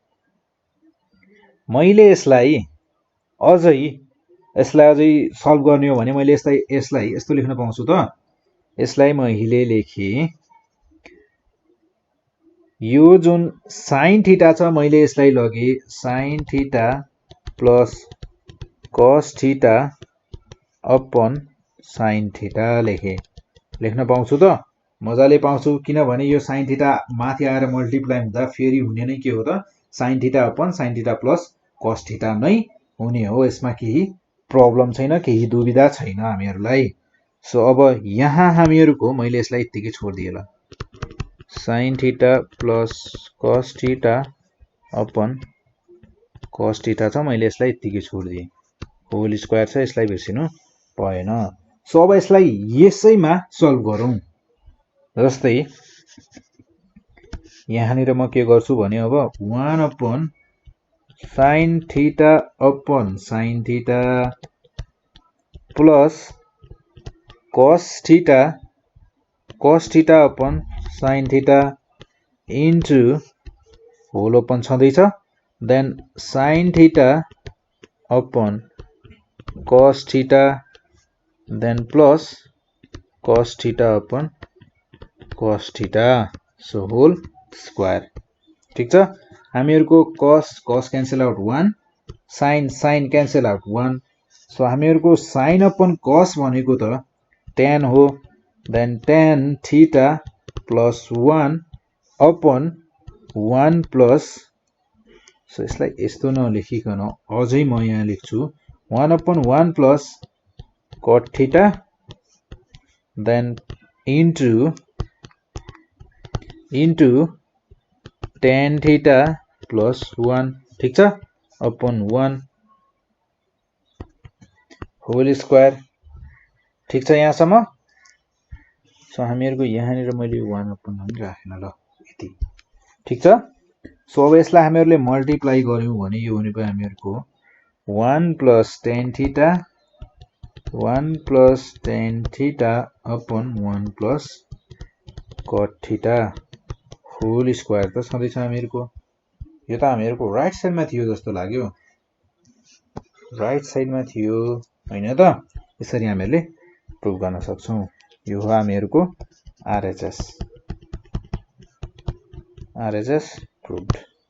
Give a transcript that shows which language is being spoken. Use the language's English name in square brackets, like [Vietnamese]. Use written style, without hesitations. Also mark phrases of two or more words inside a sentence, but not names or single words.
[Nepali] मैले यसलाई अझै सल्भ गर्ने हो भने मैले यसलाई यस्तो लेख्न पाउँछु त यसलाई मैले लेखे यो जुन [English] sin theta [Nepali] छ मैले यसलाई लगे [English] sin theta plus cos theta upon sin theta [Nepali] लेख्न पाउँछु त मजाले पाउँछु किनभने यो [English] sin theta [Nepali] माथि आएर मल्टिप्लाई हुँदा फेरि हुने नै के हो त [English] sin theta upon sin theta plus cos theta [Nepali] नै हुने हो यसमा केही प्रब्लम छैन केही दुविधा छैन हामीहरुलाई सो अब यहाँ हामीहरुको मैले यसलाई यतिकै छोड्दिए ल [English] sin theta plus cos theta upon cos theta [Nepali] छ मैले यसलाई यतिकै छोड्दिए [English] whole square [Nepali] छ यसलाई बिर्सिनु भएन सो अब यसलाई यसैमा सल्भ गरौं जस्तै यहाँ निर म के गर्छु भने अब [English] 1/sin theta upon sin theta plus cos theta cos theta upon sin theta into whole open छँदैछ then sin theta upon cos theta then plus cos theta upon cos theta [Nepali] सो [English] whole square [Nepali] ठीक छ हामीहरुको [English] cos cancel out 1 sin cancel out 1 [Nepali] सो हामीहरुको [English] sin upon cos [Nepali] भनेको त tan हो [English] then tan theta plus 1 upon 1 plus [Nepali] सो यसलाई यस्तो नलेखिकन अझै म यहाँ लेख्छु [English] 1 upon 1 plus cot theta then into tan theta plus 1 [Nepali] ठीक छ [English] upon 1 whole square [Nepali] ठीक छ यहाँसम्म सो हामीहरुको यहाँनिर मैले 1 अपन पनि राखेन ल यति ठीक छ सो अब यसलाई हामीहरुले मल्टिप्लाई गर्यौं भने यो भनेको हामीहरुको [English] 1 plus tan theta 1 plus tan theta upon 1 plus cot theta whole square [Nepali] त छँदैछ हामीहरुको यो त हामीहरुको [English] right sideमा [Nepali] थियो जस्तो लाग्यो [English] right sideमा [Nepali] थियो हैन त यसरी हामीहरुले प्रुभ गर्न सक्छौं यो हो हामीहरुको [English] RHS proved